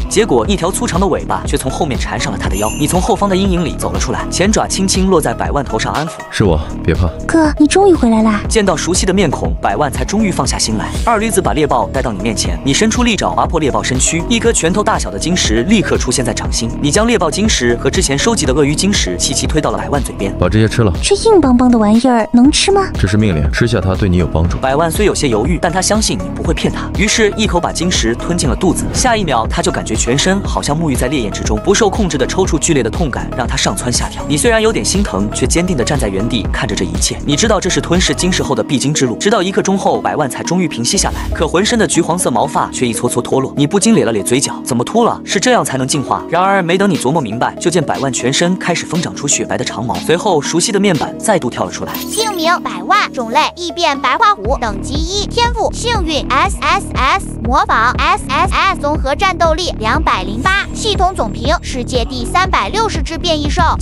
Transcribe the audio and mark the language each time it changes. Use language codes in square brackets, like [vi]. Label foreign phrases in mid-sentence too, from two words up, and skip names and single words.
[zh] 結果一條粗長的尾巴卻從後面纏上了他的腰。你從後方的陰影裡走了出來，前爪輕輕落在百萬頭上安撫：“ 是我，別怕。” 哥，你終於回來啦！見到熟悉的面孔，百萬才終於放下心來。二驢子把獵豹帶到你面前，你伸出利爪劃破獵豹身軀，一顆拳頭大小的晶石立刻出現在掌心。你將獵豹晶石和之前收集的鱷魚晶石齐齊推到了百万嘴边，把這些吃了。這硬邦邦的玩意兒能吃嗎？這是命令，吃下它對你有幫助。百萬雖有些猶豫，但他相信你不會騙他，於是一口把晶石吞進了肚子。下一秒，他就感覺全身好像沐浴在烈焰之中，不受控制的抽搐剧烈的痛感讓他上蹿下跳。你雖然有點心疼，卻堅定地站在原地看着這一切。你知道這是吞噬晶石後的必經之路。直到1刻鐘後，百萬才終於平息下來，可渾身的橘黃色毛髮卻一撮撮脫落。你不禁咧了咧嘴角，怎麼禿了？是這樣才能進化？然而沒等你琢磨明白，就見百萬全身開始瘋長出雪白的長毛，隨後熟悉的面板再度跳了出來。姓名百萬，種類異變白化虎，等級1，天賦幸運 SSS， 模仿 SSS， 綜合戰鬥力208，系統總評世界第360隻變異獸。